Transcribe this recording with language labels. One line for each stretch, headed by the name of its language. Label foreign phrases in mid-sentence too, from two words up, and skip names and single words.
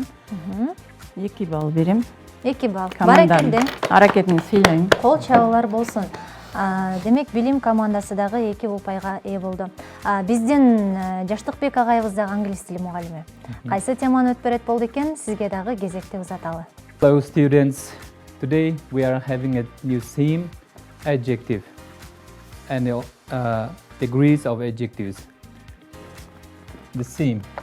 Kyrgyz: 2 балл берем. 2 балл. Команданын Баракелде. аракетин сыйлайм. Кол чабуулар болсун. Демек, билим командасы дагы 2 упайга ээ болду. Биздин Жаштыкбек агайыбыз дагы англис тили мугалими. Кайсы теманы өтүп берет болду экен, сизге дагы кезекти узаталы.
English: Hello students, today we are having a new theme, adjective, and degrees of adjectives. The theme.